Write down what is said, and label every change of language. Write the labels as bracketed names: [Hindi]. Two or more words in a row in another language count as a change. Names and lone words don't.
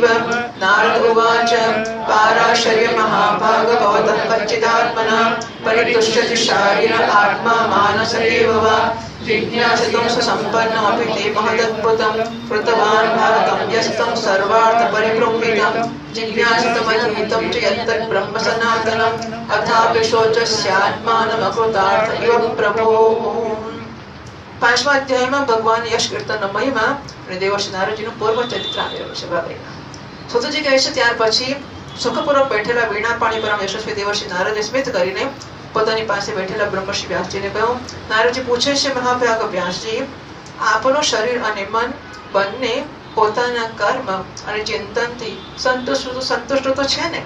[Sanskrit] नारद उवाच पाराशर्य महाभाग भवतः कच्चिदात्मना परितुष्यति शारीर आत्मा मानस एव वा। जिज्ञासितं सुसम्पन्नमपि ते महदद्भुतं कृतवान् भारतं यस्तं सर्वार्थपरिबृंहितं। जिज्ञासितमधीतं च यत्तत् ब्रह्म सनातनम् अथापि शोचस्यात्मानमकृतार्थ इव प्रभो। [Gujarati] પાંચમા અધ્યાયમાં ભગવાન યશ કીર્તનનો મહિમા અને દેવર્ષિ નારદજીનું પૂર્વ ચરિત્ર આવેલું છે. સુતજી કહે છે ત્યાર પછી સુખપૂર્વક બેઠેલા વીણાપાણી પરમ યશસ્વી દેવર્ષિ નારદે સ્મિત કરીને પોતાની પાસે બેઠેલા બ્રહ્મર્ષિ વ્યાસજીને કહ્યું. નારદજી પૂછે છે મહાભાગ વ્યાસજી, આપનું શરીર અને મન બંને પોતાના કર્મ અને ચિંતનથી સંતુષ્ટ તો છે ને?